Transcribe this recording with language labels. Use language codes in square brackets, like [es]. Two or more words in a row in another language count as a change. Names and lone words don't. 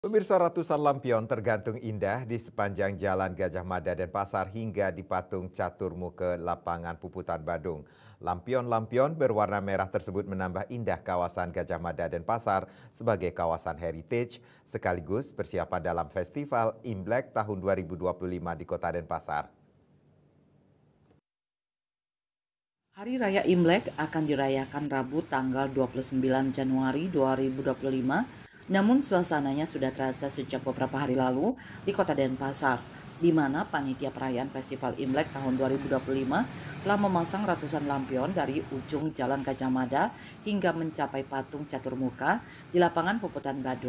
[id] Pemirsa, ratusan lampion tergantung indah di sepanjang Jalan Gajah Mada dan Pasar hingga di patung caturmu ke lapangan Puputan Badung. Lampion-lampion berwarna merah tersebut menambah indah kawasan Gajah Mada dan Pasar sebagai kawasan heritage sekaligus persiapan dalam Festival Imlek tahun 2025 di Kota Denpasar. Hari Raya Imlek akan dirayakan Rabu tanggal 29 Januari 2025, namun suasananya sudah terasa sejak beberapa hari lalu di Kota Denpasar, di mana panitia perayaan Festival Imlek tahun 2025 telah memasang ratusan lampion dari ujung Jalan Gajah Mada hingga mencapai patung Caturmuka di lapangan Puputan Badung.